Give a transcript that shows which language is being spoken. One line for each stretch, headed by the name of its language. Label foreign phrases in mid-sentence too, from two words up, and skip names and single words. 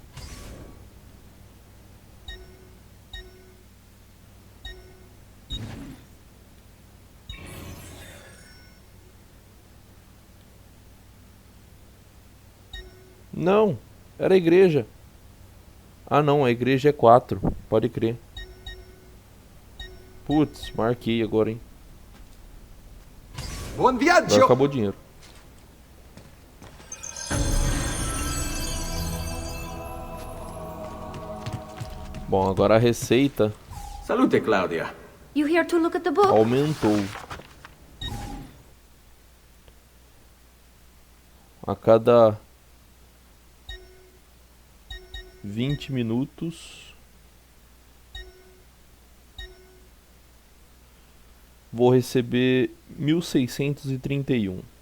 Portuguese: Não, era a igreja. Ah não, a igreja é 4, pode crer. Putz, marquei agora, hein.
Italian: Buon viaggio!
Portuguese: Agora acabou o dinheiro. Bom, agora a receita
Italian: Salute, Claudia.
English: You here to look at the book?
Portuguese: aumentou. A cada 20 minutos vou receber 1.631.